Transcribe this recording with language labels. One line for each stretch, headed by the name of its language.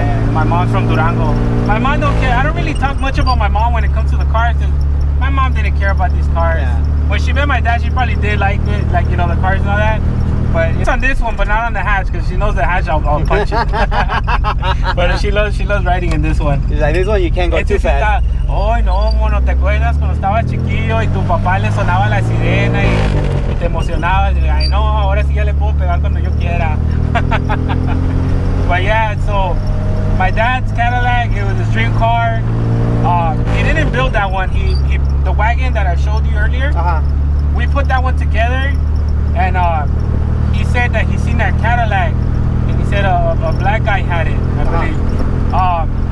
English: And my mom's from Durango. My mom don't care. I don't really talk much about my mom when it comes to the cars, because my mom didn't care about these cars. Yeah. When she met my dad, she probably did like it, like, you know, the cars and all that. But it's on this one, but not on the hatch, because she knows the hatch, I'll punch it. But she loves riding in this one. Like this one, you can't go too fast.
Spanish: Ay, no, mono, ¿te acuerdas cuando estabas chiquillo y tu papá le sonaba la sirena y te emocionabas? Y, ay, no, ahora sí ya le puedo pegar cuando yo quiera.
English: But yeah, so my dad's Cadillac, it was his dream car. He didn't build that one. He the wagon that I showed you earlier, we put that one together, and he said that he seen that Cadillac, and he said a black guy had it, I believe.